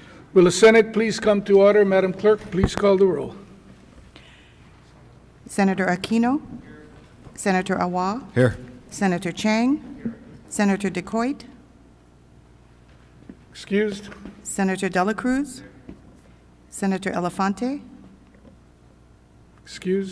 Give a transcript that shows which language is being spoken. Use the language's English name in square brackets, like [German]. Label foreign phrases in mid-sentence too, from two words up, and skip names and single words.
[English] Will the Senate please come to order? Madam Clerk, please call the roll. Senator Aquino. Senator Awa. Here. Senator Chang. Senator DeCoit. Excused. Senator Dela Cruz. Senator Elefante. Excused.